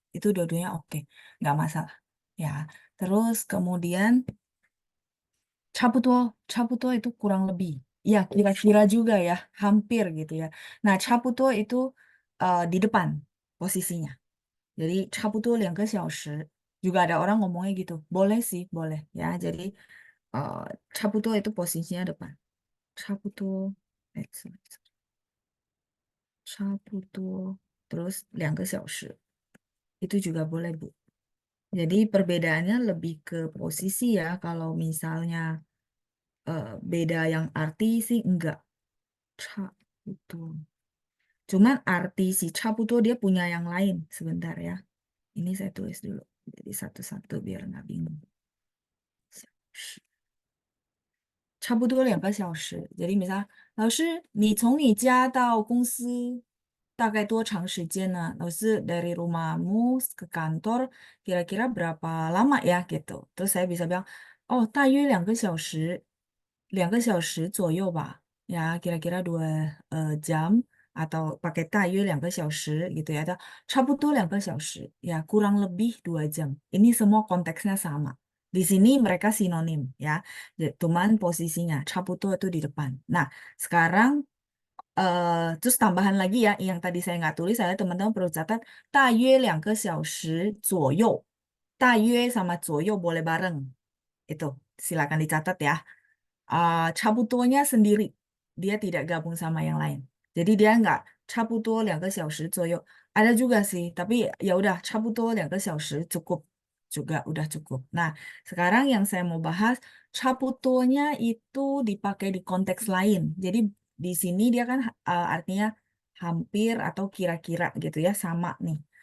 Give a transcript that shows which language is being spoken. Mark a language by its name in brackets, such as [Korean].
[Indonesian] Itu dua-duanya oke, nggak masalah. Ya, terus kemudian 差不多 itu kurang lebih. Ya, kira-kira juga ya, hampir gitu ya. Nah, 差不多 itu di depan posisinya. Jadi [Chinese] 差不多2个小时. [Indonesian] Juga ada orang ngomongnya gitu. Boleh sih, boleh ya. Jadi 差不多 itu posisinya depan. [Chinese] 差不多, 差不多, [Indonesian] terus [Chinese] 2个小时. [Indonesian] Itu juga boleh, Bu. Jadi perbedaannya lebih ke posisi ya. Kalau misalnya beda yang arti sih enggak. 差不多.Cuman arti si 差不多 dia punya yang lain. Sebentar ya. Ini saya tulis dulu. Jadi satu-satu biar nggak bingung. [Chinese] 差不多2个小时. [Indonesian] Jadi misal, [Chinese] 老师, 你从你家到公司大概多长时间呢? [Indonesian] 老师, dari rumahmu ke kantor kira-kira berapa lama ya gitu. Terus saya bisa bilang, oh, [Chinese] 大约2个小时, 2个小时左右吧. [Indonesian] Ya, kira-kira 2 jam. atau pakai [Chinese] 大约2个小时 [Indonesian] gitu ya atau [Chinese] 差不多2个小时 [Indonesian] ya kurang lebih 2 jam. Ini semua konteksnya sama. Di sini mereka sinonim ya. Cuman posisinya 差不多 itu di depan. Nah, sekarang terus tambahan lagi ya, yang tadi saya nggak tulis, saya teman-teman perlu catat, [Chinese] 大约2个小时左右. [Indonesian] 大约 sama 左右 boleh bareng. Itu, silakan dicatat ya. 差不多nya sendiri. Dia tidak gabung sama yang lain. Jadi dia nggak [Chinese] 差不多2个小时左右. [Indonesian] Ada juga sih, tapi ya udah [Chinese] 差不多2个小时 [Indonesian] cukup. Juga udah cukup. Nah, sekarang yang saya mau bahas, 差不多nya itu dipakai di konteks lain. Jadi di sini dia kan artinya hampir atau kira-kira gitu ya, sama nih.